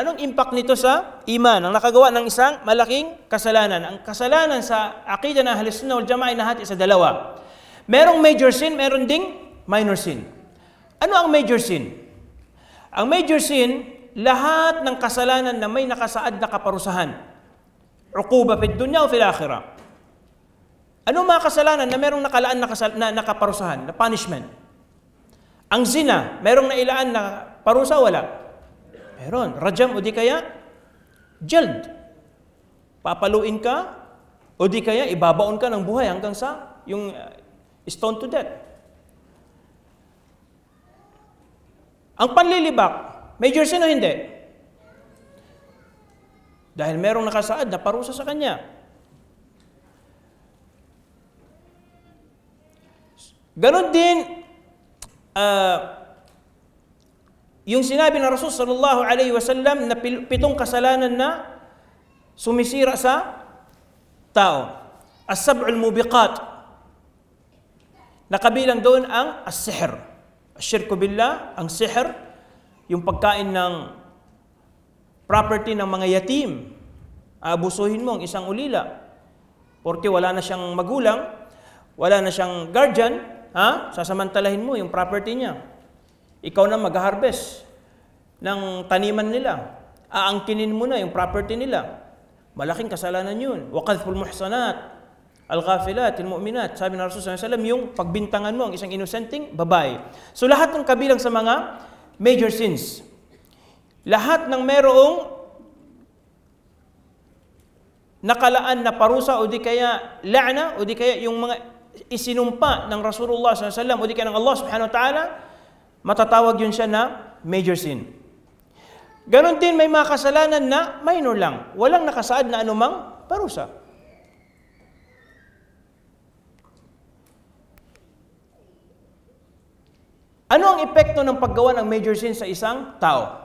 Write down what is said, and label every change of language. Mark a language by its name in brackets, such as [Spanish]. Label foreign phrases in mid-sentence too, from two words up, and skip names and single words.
[Filipino] Anong impact nito sa iman? Ang nakagawa ng isang malaking kasalanan. Ang kasalanan sa aqida ng Ahlus Sunnah wal Jama'ah ay nahati sa dalawa. Merong [English] major sin, [Filipino] meron ding [English] minor sin. [Filipino] Ano ang [English] major sin? [Filipino] Ang [English] major sin, [Filipino] lahat ng kasalanan na may nakasaad na kaparusahan. [Arabic] عقوبة في الدنيا o في الآخرة. [Filipino] Ano mga kasalanan na merong nakalaan na kaparusahan, na punishment? Ang zina, merong nailaan na parusa, wala? Meron. Rajam o di kaya jald. Papaluin ka o di kaya ibabaon ka ng buhay hanggang sa yung [English] stone to death. [Filipino] Ang panlilibak, [English] major sin [Filipino] o hindi? Dahil merong nakasaad na parusa sa kanya. Ganon din yung sinabi ng Rasul [Arabic] صلى الله عليه وسلم [Filipino] na 7 kasalanan na sumisira sa tao. [Arabic] السبع الموبقات. [Filipino] Nakabilang doon ang as-sihr. [Arabic] الشرك بالله, [Filipino] ang sihr, yung pagkain ng property ng mga yatim. Abusuhin mo ang isang ulila. Porque wala na siyang magulang, wala na siyang guardian, sasamantalahin mo yung property niya. Ikaw na mag-harvest ng taniman nila. Aangkinin mo na yung property nila. Malaking kasalanan yun. [Arabic] وقذف المحصنات الغافلات المؤمنات. [Filipino] Sabi ng Rasul [Arabic] صلى الله عليه وسلم, [Filipino] yung pagbintangan mo ang isang inosenteng babae. So lahat ng kabilang sa mga [English] major sins. [Filipino] Lahat ng merong nakalaan na parusa o di kaya la'na o di kaya yung mga isinumpa ng Rasulullah SAW o di kaya ng Allah [Arabic] سبحانه وتعالى, [Filipino] matatawag yun siya na [English] major sin. [Filipino] Ganon din may mga kasalanan na minor lang. Walang nakasaad na anumang parusa. Ano ang epekto ng paggawa ng [English] major sin [Filipino] sa isang tao?